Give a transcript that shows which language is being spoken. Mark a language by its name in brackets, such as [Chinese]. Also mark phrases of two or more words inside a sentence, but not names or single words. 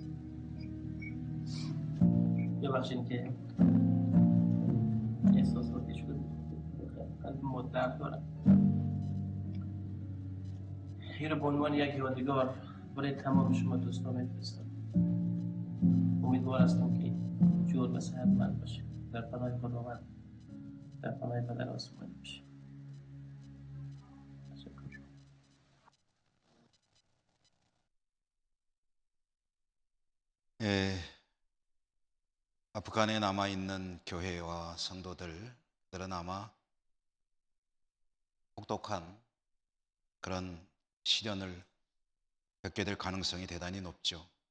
[Persian] ببخشید که احساساتی شد از مدت دارم این رو به عنوان یک یادگار برای تمام شما دوستان میفرستم امیدوار هستم که جور و صحتمند باشید در پناه خداوند در پناه پدر آسمانی باشید [Korean] 아프간에 남아있는 교회와 성도들은 아마 혹독한 그런 시련을 겪게 될 가능성이 대단히 높죠.